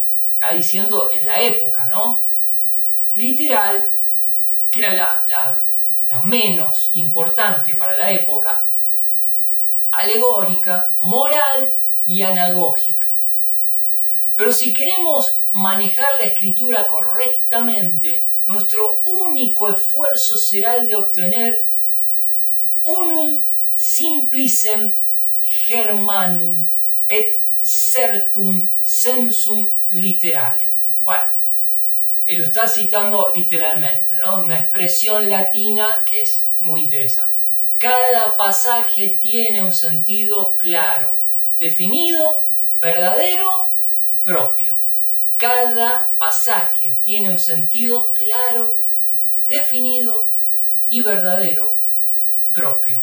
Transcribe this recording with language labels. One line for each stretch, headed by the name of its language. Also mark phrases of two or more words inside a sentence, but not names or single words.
Spanish: Está diciendo en la época, ¿no? Literal, que era la menos importante para la época, alegórica, moral y anagógica. Pero si queremos manejar la Escritura correctamente, nuestro único esfuerzo será el de obtener
Latin: unum simplicem Germanum et certum sensum literalem.
Spanish: Bueno, él lo está citando literalmente, ¿no? Una expresión latina que es muy interesante. Cada pasaje tiene un sentido claro, definido, verdadero, propio. Cada pasaje tiene un sentido claro, definido y verdadero, propio.